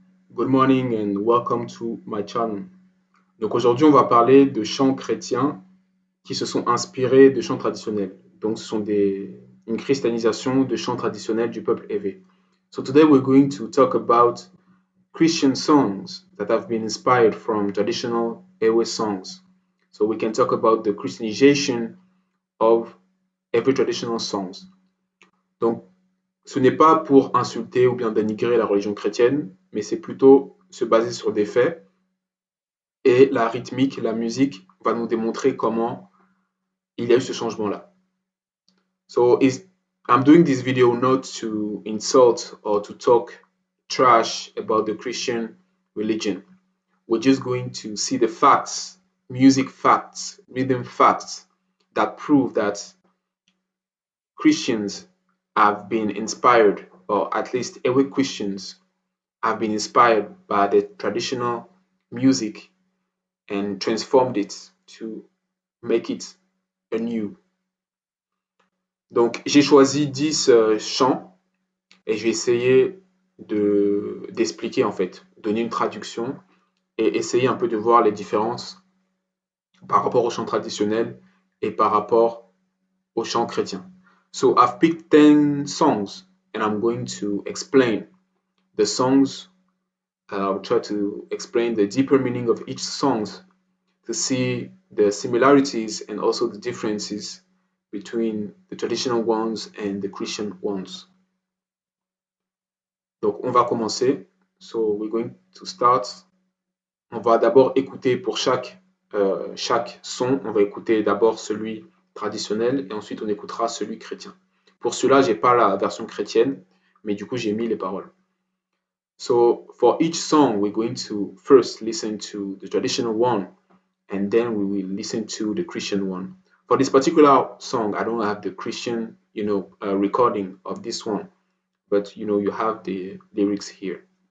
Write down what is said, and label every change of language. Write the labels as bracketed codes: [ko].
[en] Good morning and welcome to my channel. [fr] Donc aujourd'hui, on va parler de chants chrétiens qui se sont inspirés de chants traditionnels. Donc ce sont une christianisation de chants traditionnels du peuple évé. [en] So today we're going to talk about Christian songs that have been inspired from traditional Ewe songs. So we can talk about the Christianization of every traditional songs. [fr] Donc ce n'est pas pour insulter ou bien dénigrer la religion chrétienne, mais c'est plutôt se baser sur des faits. Et la rythmique, la musique va nous démontrer comment il y a eu ce changement-là. [en] So I'm doing this video not to insult or to talk trash about the Christian religion. We're just going to see the facts, music facts, rhythm facts that prove that Christians have been inspired, or at least every Christians have been inspired by the traditional music and transformed it to make it anew. [fr] Donc j'ai choisi 10 chants et je vais essayer d'expliquer en fait, donner une traduction et essayer un peu de voir les différences par rapport aux chants traditionnels et par rapport aux chants chrétiens. [en] So I've picked 10 songs and I'm going to explain the songs. I'll try to explain the deeper meaning of each song to see the similarities and also the differences between the traditional ones and the Christian ones. [fr] Donc on va commencer. [en] So we're going to start. [fr] On va d'abord écouter pour chaque son, on va écouter d'abord celui traditionnel et ensuite on écoutera celui chrétien. Pour celui-là, j'ai pas la version chrétienne, mais du coup j'ai mis les paroles. [en] So for each song, we're going to first listen to the traditional one and then we will listen to the Christian one. For this particular song, I don't have the Christian, recording of this one, but you have the lyrics here.